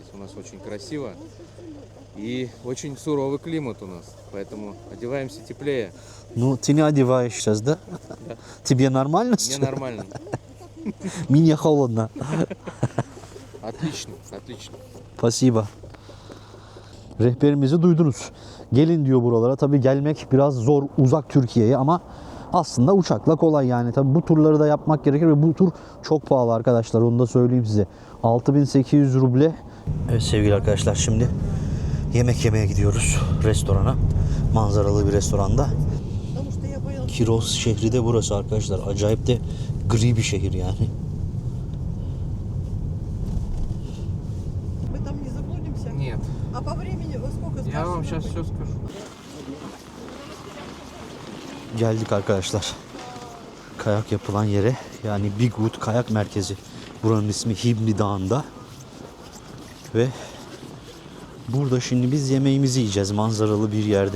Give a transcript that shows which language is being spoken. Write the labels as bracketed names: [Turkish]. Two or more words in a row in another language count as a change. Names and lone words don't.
[Russian] У нас очень красиво. И очень суровый климат у нас. Поэтому одеваемся теплее. Ну, ты не одеваешь сейчас, да? Да. Тебе нормально Мне сейчас? нормально. Мне холодно. Отлично, отлично. Spasiba. [Turkish] Rehberimizi duydunuz. Gelin diyor buralara. Tabii gelmek biraz zor, uzak Türkiye'ye, ama aslında uçakla kolay yani. Tabii bu turları da yapmak gerekir ve bu tur çok pahalı arkadaşlar. Onu da söyleyeyim size. 6800 ruble. Evet sevgili arkadaşlar, şimdi yemek yemeye gidiyoruz restorana. Manzaralı bir restoranda. Kirovsk şehri de burası arkadaşlar. Acayip de gri bir şehir yani. [Russian] Мы там не заблудимся? Нет, А по времени во сколько скажете? я вам сейчас все скажу. [Turkish] Geldik arkadaşlar. Kayak yapılan yere, yani Big Wood Kayak Merkezi. Buranın ismi Hibni Dağı'nda. Ve burada şimdi biz yemeğimizi yiyeceğiz manzaralı bir yerde.